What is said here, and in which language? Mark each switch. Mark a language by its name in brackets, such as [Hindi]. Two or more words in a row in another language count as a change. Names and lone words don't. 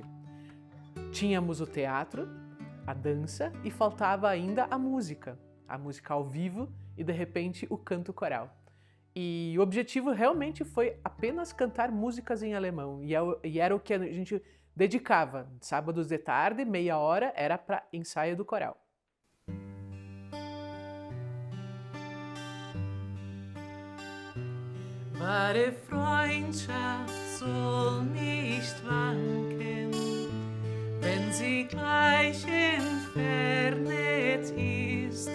[Portuguese] Tínhamos o teatro, a dança e faltava ainda a música ao vivo e de repente o canto coral. E o objetivo realmente foi apenas cantar músicas em alemão e era o que a gente dedicava. Sábados de tarde, meia hora, era para ensaio do coral. [German] Wahre Freundschaft soll nicht wanken, wenn sie gleich entfernet ist.